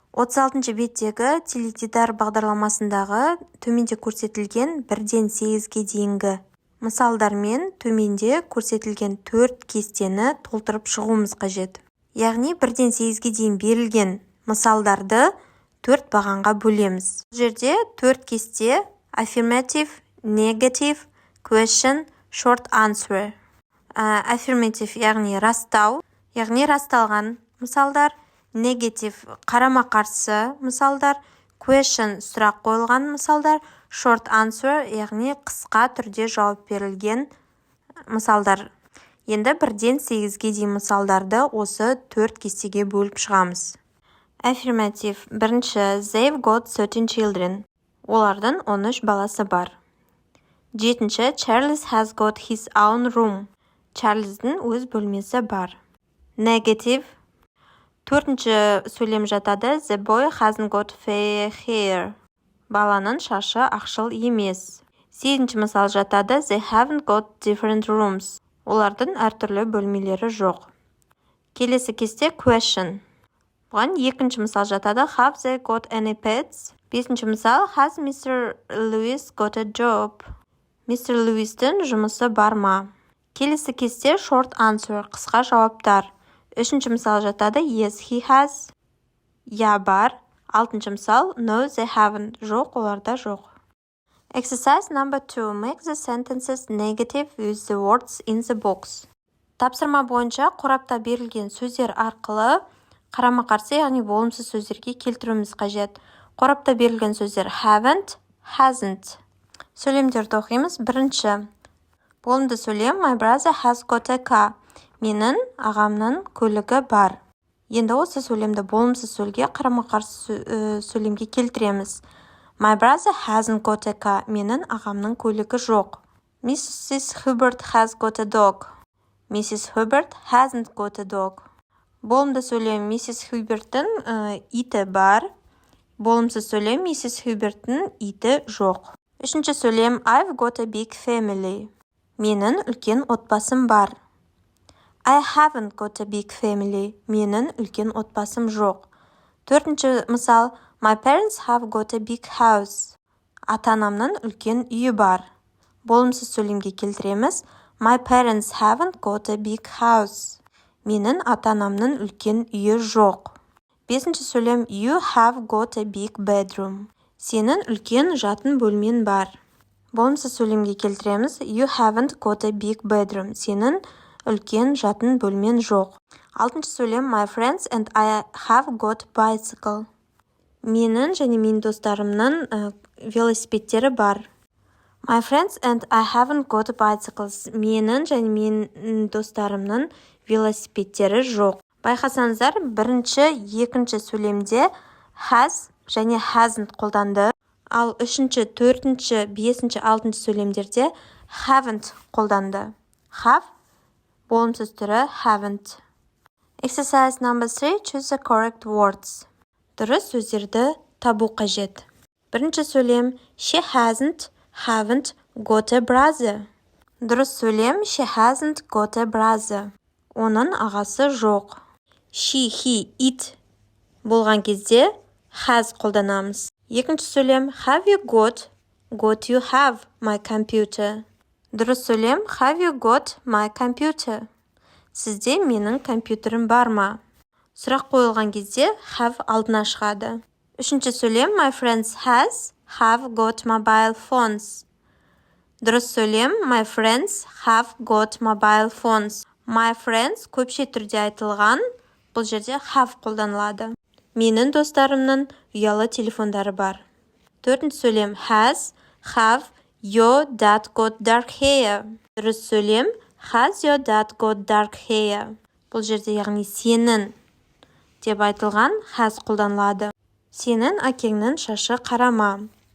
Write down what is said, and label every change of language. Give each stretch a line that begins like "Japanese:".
Kazakh: 36-ші беттегі теледидар бағдарламасындағы төменде көрсетілген 1-ден 8-ге дейінгі мысалдармен төменде көрсетілген 4 кестені толтырып шығуымыз қажет. Яғни 1-ден 8-ге дейін берілген мысалдарды 4 бағанға бөлеміз. Бұл жерде 4 кесте
English: affirmative, negative, question, short answer.
Kazakh: Affirmative яғни растау, яғни расталған мысалдар, negative қарама-қарсы мысалдар, question сұрақ қойылған мысалдар, short answer яғни қысқа түрде жауап берілген мысалдар. Енді 1-ден 8-ге дейін мысалдарды осы 4 кестеге бөліп шығамыз.
English: Affirmative.
Kazakh: Бірінші,
English: they've got 13 children.
Kazakh: Олардың 13 баласы бар. Жетінші,
English: Charles has got his own room.
Kazakh: Чарльздің өз бөлмесі бар.
English: Negative.
Kazakh: Төртінші сөйлем жатады,
English: the boy hasn't got fair hair.
Kazakh: Баланың шашы ақшыл емес. 8-ші мысал жатады,
English: they haven't got different rooms.
Kazakh: Олардың әртүрлі бөлмелері жоқ.
English: Келесі кесте question.
Kazakh: Бұған 2-ші мысал жатады,
English: have they got any pets?
Kazakh: 5-ші мысал, has Mr.
English: Lewis got a job? Mr.
Kazakh: Lewis'тің жұмысы бар ма? Келесі кесте short answer, қысқа жауаптар. 3-ші мысал жатады,
English: yes, he has.
Kazakh: Я бар. 6-ші мысал,
English: no, they haven't.
Kazakh: Жоқ, оларда жоқ.
English: Exercise number 2. Make the sentences negative with the words in the box.
Kazakh: Тапсырма бойынша қорапта берілген сөздер арқылы қарама-қарсы, яғни болымсыз сөздерге келтіруіміз қажет. Қорапта берілген сөздер haven't, hasn't. Сөйлемдерді оқимыз. Бірінші. Болымды сөйлем,
English: my brother has got a car.
Kazakh: Менің ағамның көлігі бар. Енді осы сөйлемді болымсыз сөзге қарама-қарсы сөйлемге келтіреміз.
English: My brother hasn't got a car.
Kazakh: Менің ағамның көлігі жоқ.
English: Mrs. Hubbard has got a dog. Mrs. Hubbard hasn't got a dog.
Kazakh: Болымды сөйлем, Mrs. Hubbard'тың иті бар. Болымсыз сөйлем, Mrs. Hubbard'тың иті жоқ. Үшінші сөйлем,
English: I've got a big family.
Kazakh: Менің үлкен отбасым бар.
English: I haven't got a big family.
Kazakh: Менің үлкен отбасым жоқ. Төртінші мысал,
English: my parents have got a big house.
Kazakh: Ата-анамның үлкен үйі бар. Болымсыз сөйлемге келтіреміз.
English: My parents haven't got a big house.
Kazakh: Менің ата-анамның үлкен үйі жоқ. Бесінші сөйлем,
English: you have got a big bedroom.
Kazakh: Сенің үлкен жатын бөлмен бар. Болымсыз сөйлемге келтіреміз.
English: You haven't got a big bedroom.
Kazakh: Сенің үлкен жатын бөлмен жоқ. Алтыншы сөйлем,
English: my friends and I have got bicycle.
Kazakh: Менің және менің достарымның велосипедтері бар.
English: My friends and I haven't got bicycles.
Kazakh: Менің және менің достарымның велосипедтері жоқ. Байқасаңыздар, бірінші, екінші сөйлемде has және hasn't қолданды. Ал үшінші, төртінші, бесінші, алтыншы сөйлемдерде haven't қолданды. Have болымсыз түрі haven't.
English: Exercise number 3. Choose the correct words.
Kazakh: Дұрыс сөздерді табу қажет. Бірінші сөйлем,
English: she haven't got a brother.
Kazakh: Дұрыс сөйлем,
English: she hasn't got a brother.
Kazakh: Оның ағасы жоқ. She, he, it болған кезде has қолданамыз. Екінші сөйлем,
English: have you got you have my computer.
Kazakh: Дұрыс сөйлем,
English: have you got my computer?
Kazakh: Сізде менің компьютерім бар ма? Сұрақ қойылған кезде have алдына шығады. Үшінші сөйлем,
English: my friends have got mobile phones.
Kazakh: Дұрыс сөйлем,
English: my friends have got mobile phones. My friends
Kazakh: көпше түрде айтылған, бұл жерде have қолданылады. Менің достарымның ұялы телефондары бар. Төртінші сөйлем,
English: have your dad got dark hair.
Kazakh: Дұрыс сөйлем,
English: has your dad got dark hair.
Kazakh: Бұл жерде яғни сенің деп айтылған has қолданылады. Сенің әкеңнің шашы қарама.